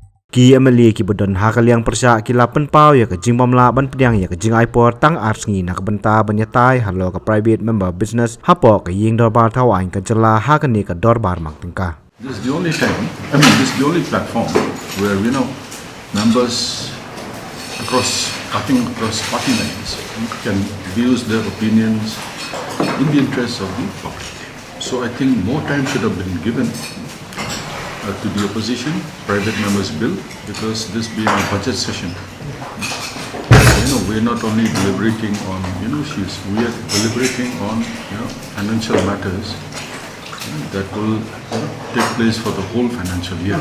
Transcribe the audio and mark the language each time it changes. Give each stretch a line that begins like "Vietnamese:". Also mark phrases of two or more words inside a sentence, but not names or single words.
Khasi: Ki MLA ki bodon ha ka liang pyrshah ki lapan pau ya ka jing pamla ban pediang ya ka jing aipor tang sngi nak benta ban ïatai halo ka
English: private member business
Khasi: hapo ka ying dorbar thawain ka jala ha ka ni ka dorbar mak tingka.
English: This is the only time, this is the only platform where, members across party lines can use their opinions in the interests of the public. So I think more time should have been given to the opposition, private members bill, because this being a budget session, we're not only deliberating on, issues, we are deliberating on, financial matters that will take place for the whole financial year.